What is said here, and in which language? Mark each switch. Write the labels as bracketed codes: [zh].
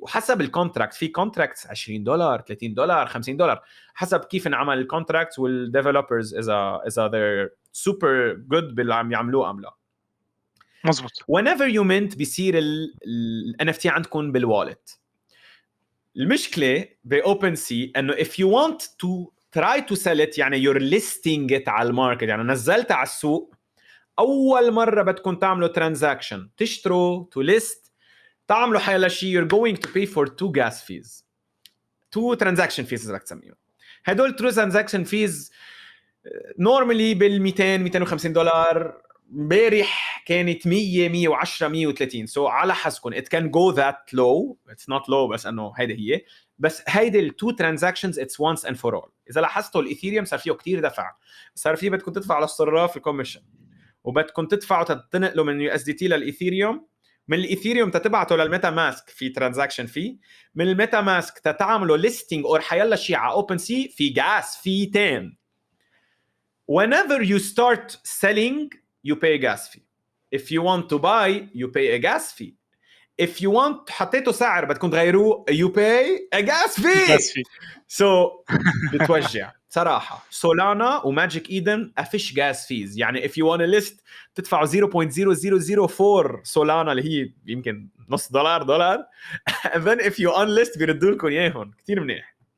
[ar] وحسب الكونتراكت في كونتراكتس $20 $30 $50 حسب كيف انعمل الكونتراكت والديفلوبرز اذا they're super good باللي عم يعملوه ام لا. مزبوط. [en] whenever you mint [ar] بيصير ال NFT عندكم بالوالت. المشكله باوبن سي انه [en] if you want to try to sell it يعني you're listing it [ar] على الماركت يعني نزلتها على السوق اول مره بدكم تعملوا ترانزاكشن تشتروا [en] to list [ar] تعملوا حيلا شيء [en] you're going to pay for 2 gas fees 2 transaction fees [ar] رح تسميهم. هدول [en] 2 transaction fees normally بال$200 $250. [ar] امبارح كانت 100 110 130 سو على حسكم [en] it can go that low. it's not low [ar] بس انه هيدا هي بس هيدي التو ترانزاكشنز [en] it's once and for all. [ar] اذا لاحظتوا الايثيريوم صار فيه كتير دفع. صار فيه بدكم تدفعوا للصراف الكوميشن وبدكم تدفعوا تنقلوا من USDT للايثيريوم من الايثيريوم تتبعته للميتا ماسك في ترانزاكشن في من الميتا ماسك تتعملوا ليستنج اور حيلا شيء على اوبن سي في جاس في تام. [en] whenever you start selling you pay a gas fee. If you want to buy you pay a gas fee. if you want [ar] حطيته سعر بدكم تغيروه [en] you pay a gas fee. gas fee. [ar] So بتوجع صراحة. سولانا وماجيك ايدن افيش جاس فيز، يعني [en] if you want a list [ar] تدفعوا 0.0004 سولانا اللي هي يمكن نص دولار [en] and then if you unlist [ar] بيردوا لكم اياهم. كثير منيح.